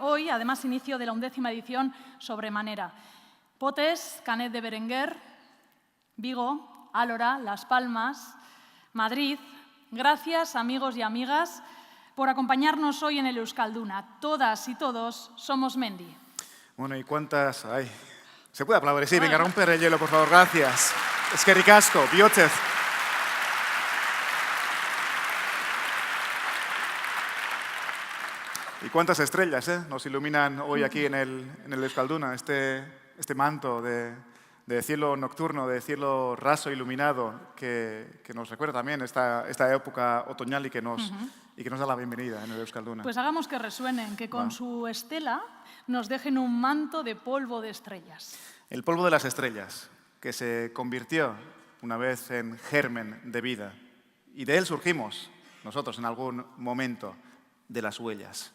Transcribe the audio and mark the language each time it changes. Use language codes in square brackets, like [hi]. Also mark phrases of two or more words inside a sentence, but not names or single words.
[es] Hoy, además, inicio de la 11ª edición sobremanera. Potes, Canet de Berenguer, Vigo, Álora, Las Palmas, Madrid. Gracias, amigos y amigas, por acompañarnos hoy en el Euskalduna. Todas y todos somos Mendi. Bueno, ¿y cuántas hay? ¿Se puede aplaudir? Sí, venga, romper el hielo, por favor, gracias. [eu] Eskerrik asko, bihotzez. [es] ¿Y cuántas estrellas nos iluminan hoy aquí en el Euskalduna? Este manto de cielo nocturno, de cielo raso iluminado, que nos recuerda también esta época otoñal y que nos da la bienvenida en el Euskalduna. Pues hagamos que resuenen, que con su estela nos dejen un manto de polvo de estrellas. El polvo de las estrellas, que se convirtió una vez en germen de vida. Y de él surgimos, nosotros en algún momento, de las huellas.